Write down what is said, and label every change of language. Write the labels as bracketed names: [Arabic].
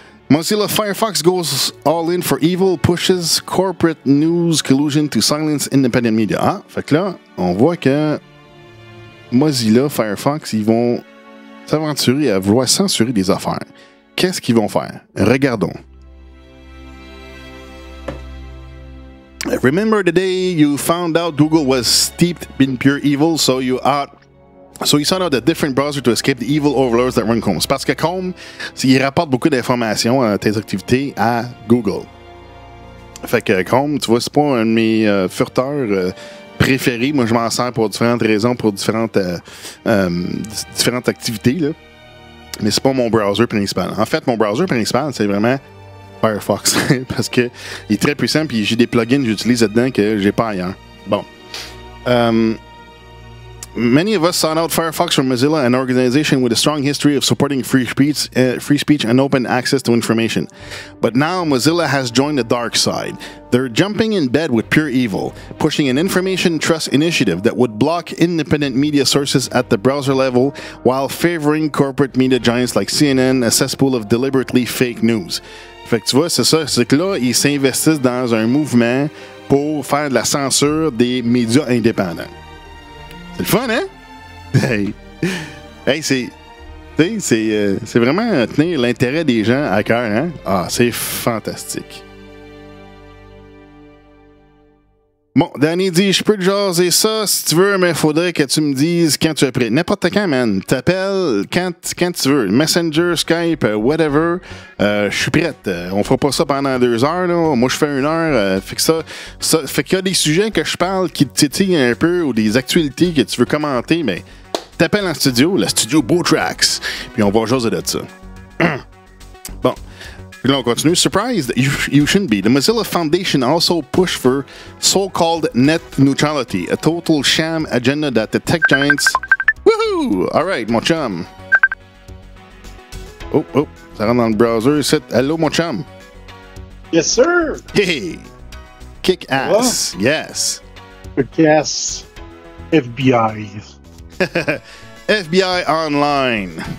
[English] Mozilla Firefox goes all in for evil, pushes corporate news collusion to silence independent media. [French] Ah, fait que là, on voit que Mozilla Firefox, ils vont s'aventurer à vouloir censurer des affaires. Qu'est-ce qu'ils vont faire? Regardons. [English] Remember the day you found out Google was steeped in pure evil, so you sought out a different browser to escape the evil overlords that run Chrome. [French] C'est parce que Chrome, il rapporte beaucoup d'informations à tes activités à Google. Fait que Chrome, tu vois, c'est pas un de mes furteurs préférés. Moi, je m'en sers pour différentes raisons, pour différentes activités, là. mais c'est pas mon browser principal. En fait, mon browser principal, c'est vraiment Firefox. Parce que il est très puissant, puis j'ai des plugins que j'utilise là-dedans que j'ai pas ailleurs. Bon. [English] Many of us sought out Firefox from Mozilla, an organization with a strong history of supporting free speech and open access to information. But now Mozilla has joined the dark side. They're jumping in bed with pure evil, pushing an information trust initiative that would block independent media sources at the browser level while favoring corporate media giants like CNN, a cesspool of deliberately fake news. [French] Fait que tu vois, c'est ça, c'est que là, ils s'investissent dans un mouvement pour faire de la censure des médias indépendants. C'est le fun, hein? Hey, c'est vraiment tenir l'intérêt des gens à cœur, hein? Ah, c'est fantastique. Bon, Danny dit, je peux te jaser ça si tu veux, mais il faudrait que tu me dises quand tu es prêt. N'importe quand, man. T'appelles quand tu veux. Messenger, Skype, whatever. Je suis prête. On fera pas ça pendant 2 heures, là. Moi, je fais 1 heure. Fait qu'il y a des sujets que je parle qui te titillent un peu ou des actualités que tu veux commenter, mais t'appelles en studio, le studio BoTracks, puis on va jaser de ça. Bon. Puis là, on continue. [English] Surprised? You shouldn't be. The Mozilla Foundation also pushed for so-called net neutrality, a total sham agenda that the tech giants... Woohoo! All right, [French] mon chum. Oh, ça rentre dans le browser. [English] Hello, [French] mon chum. [English] Yes, sir. Hey! Kick ass. Wow. Yes. Kick ass. FBI. FBI Online.